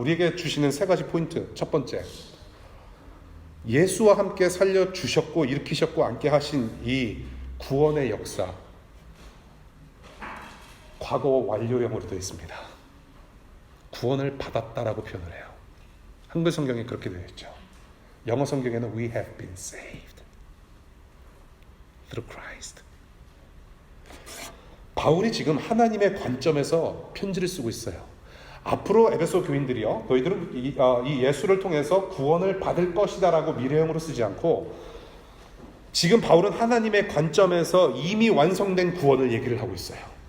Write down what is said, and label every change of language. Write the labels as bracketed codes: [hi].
[ko] 우리에게 주시는 세 가지 포인트. 첫 번째, 예수와 함께 살려주셨고 일으키셨고 앉게 하신 이 구원의 역사, 과거 완료형으로 되어 있습니다. 구원을 받았다라고 표현을 해요. 한글 성경에 그렇게 되어 있죠. 영어 성경에는 [en] We have been saved through Christ. [ko] 바울이 지금 하나님의 관점에서 편지를 쓰고 있어요. 앞으로 에베소 교인들이요, 너희들은 이 예수를 통해서 구원을 받을 것이다 라고 미래형으로 쓰지 않고, 지금 바울은 하나님의 관점에서 이미 완성된 구원을 얘기를 하고 있어요.